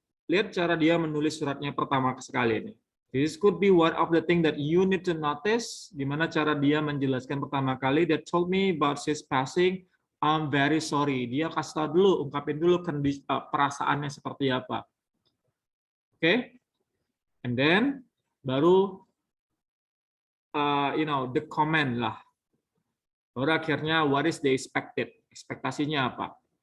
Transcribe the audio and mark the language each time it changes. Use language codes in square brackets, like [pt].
[id] Lihat cara dia menulis suratnya pertama sekali ini. [en] This could be one of the thing that you need to notice. [id] Gimana cara dia menjelaskan pertama kali. [en] That told me about his passing. I'm very sorry. [id] Dia kasih tahu dulu, ungkapin dulu perasaannya seperti apa. [en] Oke, and then baru the comment lah. [id] Baru akhirnya [en] what is the expected? [id] Ekspektasinya apa?